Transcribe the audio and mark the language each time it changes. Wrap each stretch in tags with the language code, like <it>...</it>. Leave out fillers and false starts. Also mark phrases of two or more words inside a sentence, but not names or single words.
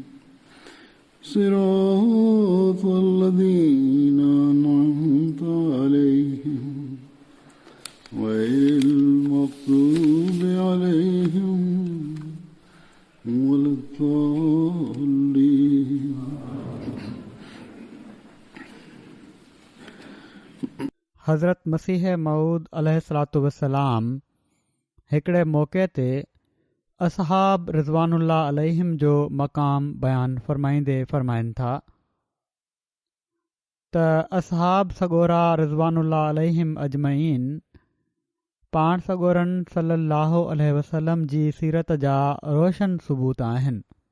<ar>صراط الذين أنعمت عليهم غير المغضوب عليهم ولا الضالين.</ar> <sd>हज़रत मसीह मऊद</sd> <ar>عليه الصلاة والسلام</ar> <sd>हिकिड़े मौक़े ते असहाब</sd> <ar>رضوان الله عليهم</ar> <sd>जो मक़ाम बयानु फ़रमाईंदे फ़रमाइनि था त असहाब सॻोरा</sd> <ar>رضوان الله عليهم أجمعين</ar> <sd>पाण सॻोरनि</sd> <ar>صلى الله عليه وسلم</ar> <sd>जी सीरत जा रोशन सबूत आहिनि।</sd>